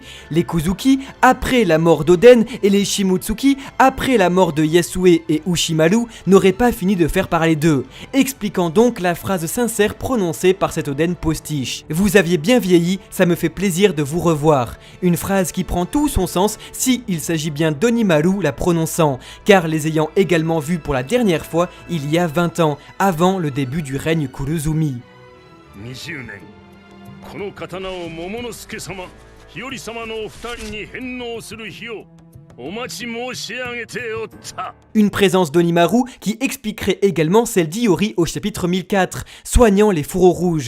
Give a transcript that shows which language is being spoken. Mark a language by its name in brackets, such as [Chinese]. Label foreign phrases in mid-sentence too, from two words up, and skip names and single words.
[French] Les Kuzuki après la mort d'Oden et les Shimotsuki après la mort de Yasue et Ushimaru n'auraient pas fini de faire parler d'eux, expliquant donc la phrase sincère prononcée par cet Oden postiche. Vous aviez bien vieilli, ça me fait plaisir de vous revoir. Une phrase qui prend tout son sens si il s'agit bien d'Onimaru la prononçant, car les ayant également vus pour la dernière fois il y a 20 ans, avant le début du règne Kurozumi. [Japanese] 20 年この刀を桃之助様、日和様のお二人に返納する日をお待ち申し上げておった。 [French] Une présence d'Onimaru qui expliquerait également celle d'Iori au chapitre 1004, soignant les fourreaux rouges.